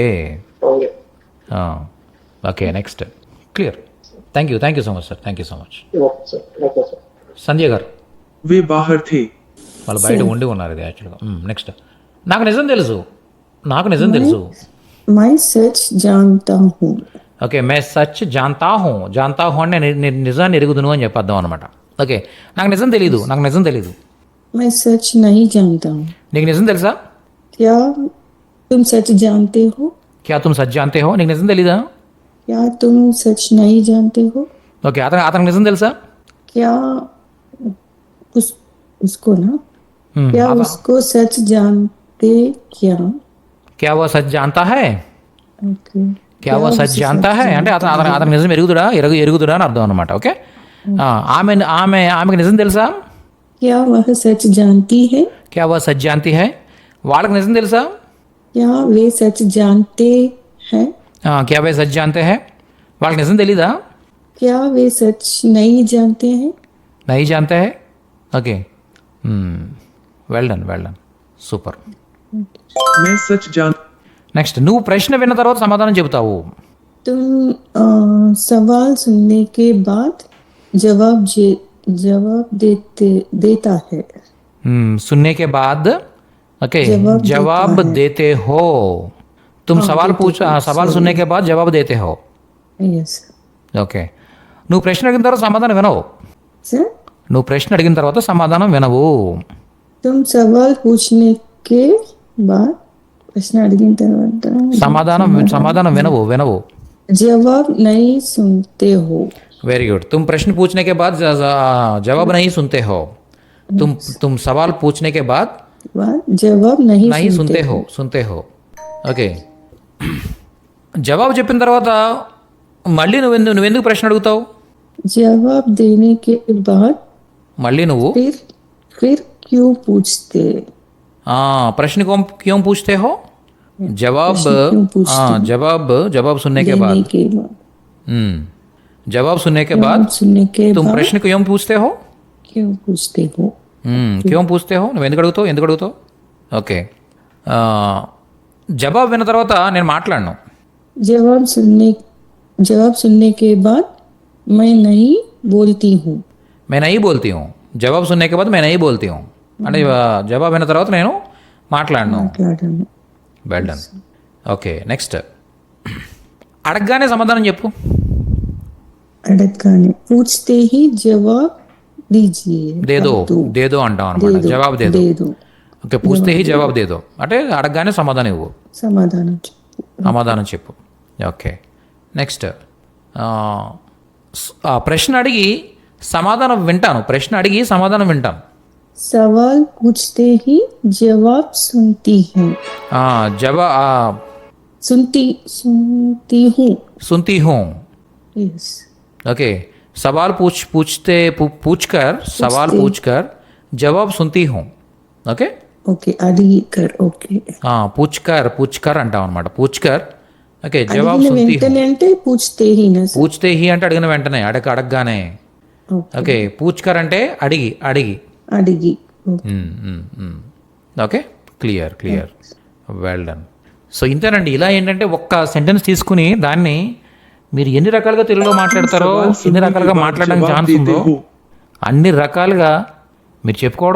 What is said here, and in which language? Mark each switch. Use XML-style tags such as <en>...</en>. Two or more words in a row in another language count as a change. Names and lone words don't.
<hi>होंगे.</hi> <en>Okay, next. Clear. Thank you so much sir. Thank you so much. Okay sir, okay sir.</en> <te>సంజయ్ గారు</te> <hi>वे बाहर थे.</hi> <te>వాళ్ళు బయట ఉండి ఉన్నారు ఇది యాక్చువల్గా. నెక్స్ట్. నాకు నిజం తెలుసు.</te> <hi>मैं सच जानता हूँ.</hi> <te>ఓకే,</te> <hi>मैं सच जानता हूँ</hi> <te>అంటే నిజాన్ని ఎరుగుదును అని చెప్పేద్దాం అనమాట. ఓకే, నాకు నిజం తెలీదు.</te> <hi>मैं सच नहीं जानता हूँ.</hi> <te>నీకు నిజం తెలుసా?</te> <hi>क्या तुम सच जानते हो? क्या तुम सच जानते हो?</hi> <te>నీకు నిజం తెలీదా?</te> <hi>क्या तुम सच नहीं जानते हो?</hi> <te>ఓకే, అతనికి నిజం తెలుసా?</te> <hi>क्या उसको ना Hmm, क्या उसको सच जानते क्या? क्या वो सच जानता है? ओके. क्या वो सच जानता है</hi> <te>అంటే అతనికి నిజం ఎరుగుదుడా అని అర్థం అనమాట. ఓకే, ఆమెకి నిజం తెలుసా?</te> <hi>क्या वह सच जानती है? क्या वो सच जानती है?</hi> <te>వాళ్ళకి నిజం తెలుసా?</te> <hi>क्या वे सच जानते हैं? क्या वे सच जानते हैं?</hi> <te>వాళ్ళకి నిజం తెలీదా?</te> <hi>क्या वे सच नहीं जानते हैं? नहीं जानते हैं.</hi> <en>Okay, well done. సూపర్.</en> <hi>मैं सच जान</hi> <te>నెక్స్ట్, నువ్వు ప్రశ్న విన్న తర్వాత సమాధానం చెబుతావు.</te> <hi>तुम सवाल सुनने के बाद जवाब देता है. सुनने के बाद ओके जवाब देते हो. तुम सवाल सुनने के बाद जवाब देते हो. यस.</hi> <te>ఓకే, నువ్వు ప్రశ్న అడిగిన తర్వాత సమాధానం వినవు.</te> <hi>सर, तुम सवाल पूछने के बाद</hi> <te>ప్రశ్న అడిగిన తర్వాత సమాధానం వినవు.</te> <hi>जवाब नहीं सुनते हो. वेरी गुड. तुम प्रश्न पूछने के बाद जवाब नहीं सुनते हो. तुम सवाल पूछने के बाद जवाब नहीं सुनते हो.</hi> <te>ఓకే, జవాబు చెప్పిన తర్వాత మళ్ళీ నువ్వెందుకు ప్రశ్న అడుగుతావు?</te> <hi>जवाब देने के बाद</hi> <te>మళ్ళీ నువ్వు</te> <hi>फिर क्यों पूछते? प्रश्न को क्यों पूछते हो? जवाब सुनने के बाद जवाब सुनने के बाद तुम प्रश्न क्यों पूछते हो? क्यों पूछते हो?</hi> <te>నువ్వు ఎందుకు అడుగుతావు? ఓకే, జవాబు విన్న తర్వాత నేను మాట్లాడను.</te> <hi>जवाब सुनने के बाद मैं नहीं बोलती हूँ. जवाब सुनने के बाद मैं नहीं बोलती हूँ</hi> <te>అంటే జవాబు విన్న తర్వాత నేను మాట్లాడను.</te> <en>Well done. Okay, next.</en> <te>అడగగానే సమాధానం చెప్పు.</te> <hi>అడగగానే पूछते ही जवाब दीजिए.</hi> <te>దేదో అంటాం అనమాట.</te> <hi>जवाब दे दो.</hi> <te>ఓకే,</te> <hi>पूछते ही जवाब दे दो</hi> <te>అంటే అడగగానే సమాధానం ఇవ్వు. సమాధానం చెప్పు.</te> <en>Okay, next.</en> <te>ప్రశ్న అడిగి సమాధానం వింటాను.</te> <hi>सवाल पूछते ही जवाब सुनती हूँ. सुनती हूँ. यस. ओके, सवाल पूछकर जवाब सुनती हूँ. ओके ओके,</hi> <te>అడిగికర్. ఓకే, పూచ్కర్ అంటాం అనమాట. పూచ్కర్. ఓకే,</te> <hi>जवाब सुनती हूँ అంటే पूछते ही ना. पूछते ही</hi> <te>అంటే అడిగిన వెంటనే, అడగగానే. ఓకే, పూచ్కర్ అంటే అడిగి.</te> <en>Okay, clear. Well done.</en> <te>సో ఇంతేనండి. ఇలా ఏంటంటే ఒక్క సెంటెన్స్ తీసుకుని దాన్ని మీరు ఎన్ని రకాలుగా తెలుగులో మాట్లాడతారో, ఎన్ని రకాలుగా మాట్లాడడానికి ఛాన్స్ ఉందో అన్ని రకాలుగా మీరు చెప్పుకోవడం.</te>